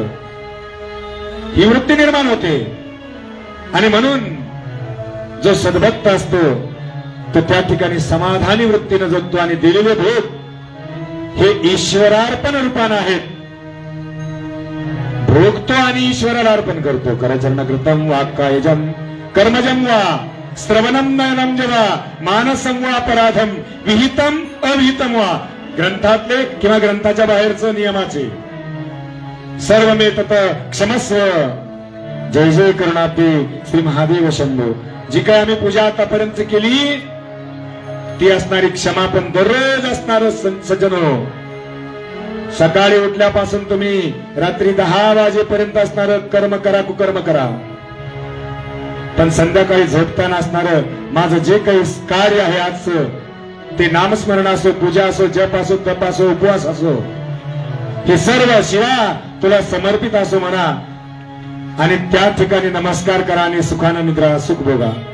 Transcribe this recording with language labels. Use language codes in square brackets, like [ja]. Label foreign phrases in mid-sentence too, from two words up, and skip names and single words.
[mr] ही वृत्ती निर्माण होते. आणि म्हणून जो सद्भक्त असतो तो त्या ठिकाणी समाधानी वृत्तीनं जगतो. आणि दिलेले भोग हे ईश्वरार्पण रूपानं आहेत. भोगतो आणि ईश्वराला अर्पण करतो. [sa] करचरणकृतम वाक्कायजम कर्मजम वा श्रवणम नयनम जवा मानसम वा अपराधम विहितम अविहितम वा, [mr] ग्रंथातले किंवा ग्रंथाच्या बाहेरचं नियमाचे [sa] सर्व मे तत क्षमस्व. जय जय करुणापी श्री महादेव शंभो. [mr] जी काय आम्ही पूजा आतापर्यंत केली ती असणारी क्षमा पण दररोज असणार सज्जनो. सकाळी उठल्यापासून तुम्ही रात्री 10 वाजेपर्यंत असणार कर्म करा, कुकर्म करा, पण संध्याकाळी झोपताना असणार माझं जे काही कार्य आहे आजचं, ते नामस्मरण असो, पूजा असो, जप असो, तप असो, उपवास असो, हे सर्व शिवा तुला समर्पित असो म्हणा आणि त्या ठिकाणी नमस्कार करा आणि सुखानं निद्रा, सुख भोगा.